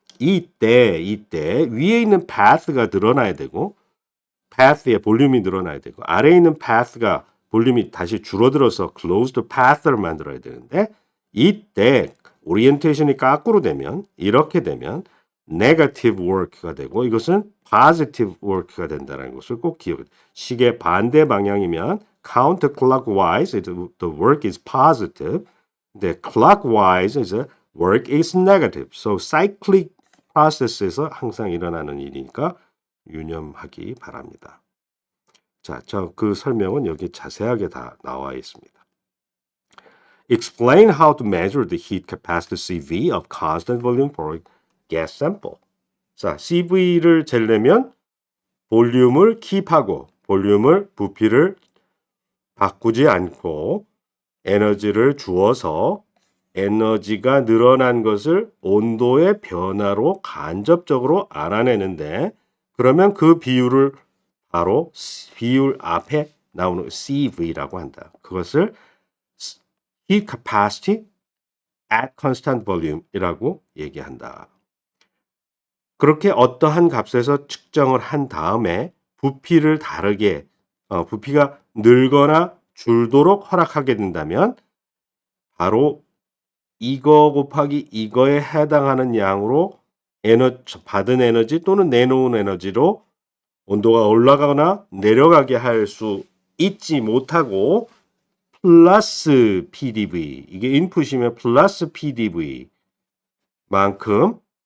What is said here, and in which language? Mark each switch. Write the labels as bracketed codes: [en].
[ko] 이때 위에 있는 path가 늘어나야 되고 path의 볼륨이 늘어나야 되고 아래에 있는 path가 볼륨이 다시 줄어들어서 closed path를 만들어야 되는데 이때 오리엔테이션이 거꾸로 되면 이렇게 되면 negative work가 되고 이것은 positive work가 된다는 것을 꼭 기억해. 시계 반대 방향이면 [en] counterclockwise the work is positive. [ko] 근데 [en] clockwise is work is negative. [ko] So cyclic process에서 항상 일어나는 일이니까 유념하기 바랍니다. 자, 그 설명은 여기 자세하게 다 나와 있습니다. [en] Explain how to measure the heat capacity CV of constant volume for a gas sample. [ko] 자, CV를 재려면 볼륨을 킵하고 부피를 바꾸지 않고 에너지를 주어서 에너지가 늘어난 것을 온도의 변화로 간접적으로 알아내는데 그러면 그 비율을 바로 비율 앞에 나오는 CV라고 한다. 그것을 heat capacity at constant volume이라고 얘기한다. 그렇게 어떠한 값에서 측정을 한 다음에 부피를 다르게 부피가 늘거나 줄도록 허락하게 된다면 바로 이거 곱하기 이거에 해당하는 양으로 받은 에너지 또는 내놓은 에너지로 온도가 올라가거나 내려가게 할 수 있지 못하고 플러스 PDV 이게 인풋이면 플러스 PDV 만큼